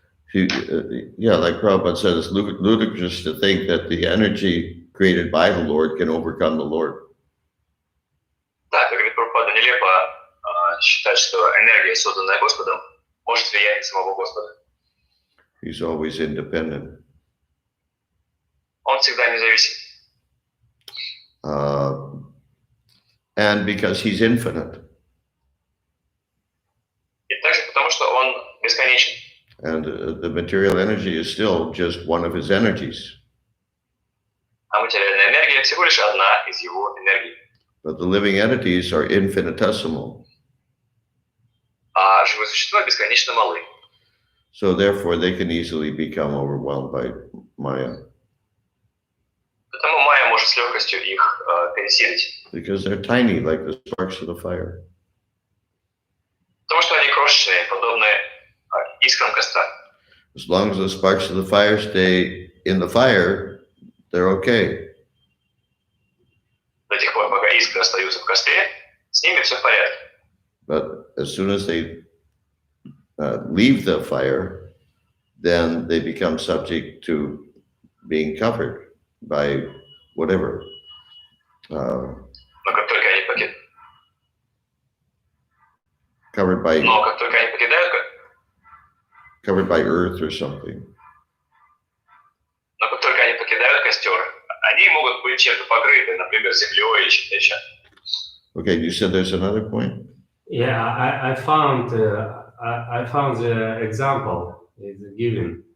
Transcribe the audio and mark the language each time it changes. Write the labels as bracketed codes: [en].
[en] Like Prabhupada said, it's ludicrous to think that the energy created by the Lord can overcome the Lord. [ru] Да, как говорит Прабхупада, нелепо считать, что энергия, созданная Господом, может влиять на самого Господа. [en] He's always independent. [ru] Он всегда независим. [en] And because he's infinite. [ru] И также потому, что он бесконечен. [en] And the material energy is still just one of his energies. [ru] А материальная энергия всего лишь одна из его энергий. [en] But the living entities are infinitesimal. [ru] А живые существа бесконечно малы. [en] So therefore they can easily become overwhelmed by Maya. [ru] Потому майя может с легкостью их пересилить. [en] Because they're tiny, like the sparks of the fire. [ru] Потому что они крошечные, подобны искрам костра. [en] As long as the sparks of the fire stay in the fire, they're okay. [ru] До тех пор, пока искры остаются в костре, с ними все в порядке. [en] But as soon as they leave the fire, then they become subject to being covered by whatever. [ru] Но как только они покидают, [en] Covered by earth or something. [ru] Но как только они покидают костер, они могут быть чем-то покрыты, например, землей или чем-то еще. [en] Okay, you said there's another point? Yeah, I found the example is given.